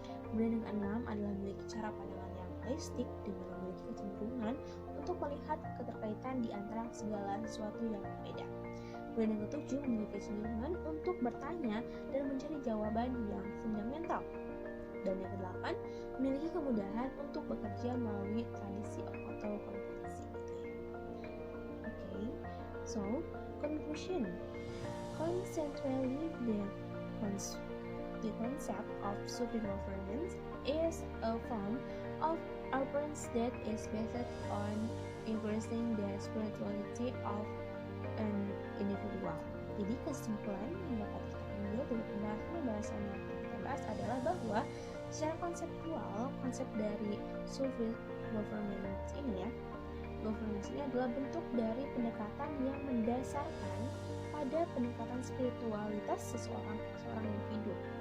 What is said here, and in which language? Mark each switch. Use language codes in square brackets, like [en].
[id] Kemudian yang keenam adalah memiliki cara pandangan yang holistik dengan memiliki kecenderungan untuk melihat keterkaitan di antara segala sesuatu yang berbeda. Kemudian yang ketujuh memiliki kecenderungan untuk bertanya dan mencari jawaban yang fundamental. Dan yang kedelapan memiliki kemudahan untuk bekerja melalui tradisi atau konvensi gitu ya. [en] So conclusion. Concentrally, the concept of Sufi governance is a form of appearance that is based on increasing the spirituality of an individual. [id] Jadi kesimpulan yang dapat kita ambil dari pembahasan yang kita bahas adalah bahwa secara konseptual, konsep dari Sufi governance ini adalah bentuk dari pendekatan yang mendasarkan pada peningkatan spiritualitas seseorang individu.